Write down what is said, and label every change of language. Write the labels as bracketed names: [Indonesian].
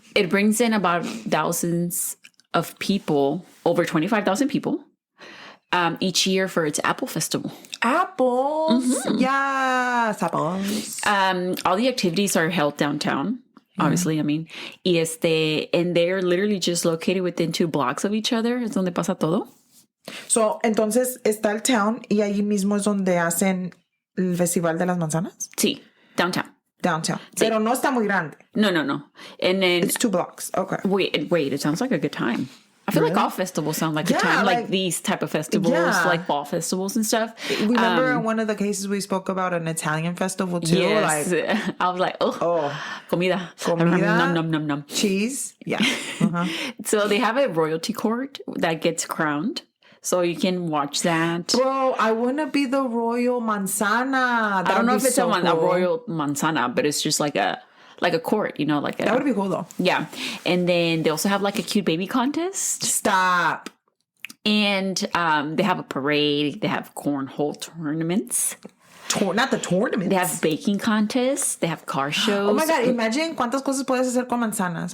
[English] It brings in about thousands of people, over 25,000 people, each year for its Apple Festival. Apples. Mm-hmm. Yes, apples. All the activities are held downtown, obviously. I mean, and they're literally just located within 2 blocks of each other. [Spanish] Es donde pasa todo. So, entonces está el town y allí mismo es donde hacen el Festival de las Manzanas? Sí, downtown. [English] Downtown. [Spanish] Sí. Pero no está muy grande. [English] No. And then... It's 2 blocks. Okay. Wait. It sounds like a good time. I feel like all festivals sound like a time. Like these type of festivals, like fall festivals and stuff. Remember in one of the cases we spoke about an Italian festival too? Yes. Like, I was like, comida. Nom. Cheese. Yeah. Uh-huh. So they have a royalty court that gets crowned. So you can watch that. Bro, I want to be the royal manzana. I don't know if it's a royal manzana, but it's just like a court, you know, like that would be cool though. Yeah. And then they also have like a cute baby contest. Stop. And they have a parade. They have cornhole tournaments. Not the tournaments. They have baking contests. They have car shows. Oh my God, imagine [Spanish] cuántas cosas puedes hacer con manzanas.